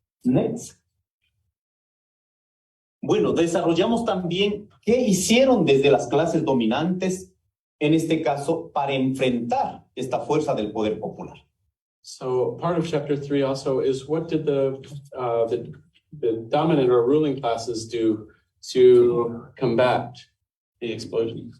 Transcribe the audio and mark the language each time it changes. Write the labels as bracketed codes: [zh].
[en] Next. [es] Bueno, desarrollamos también qué hicieron desde las clases dominantes, en este caso, para enfrentar esta fuerza del poder popular. [en] So part of chapter 3 also is what did the dominant or ruling classes do to combat the explosion?